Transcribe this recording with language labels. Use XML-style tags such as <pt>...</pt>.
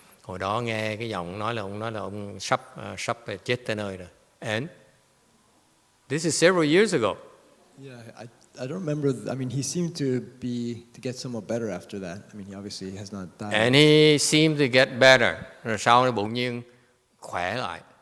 <vi>Hồi đó nghe cái giọng nói là ông sắp chết tới nơi rồi.</vi> <en>And this is several years ago. Yeah, I don't remember. I mean, he seemed to get somewhat better after that. I mean, he obviously has not died. And he seemed to get better.</en> <vi>Rồi sau đó bỗng nhiên khỏe lại.</vi>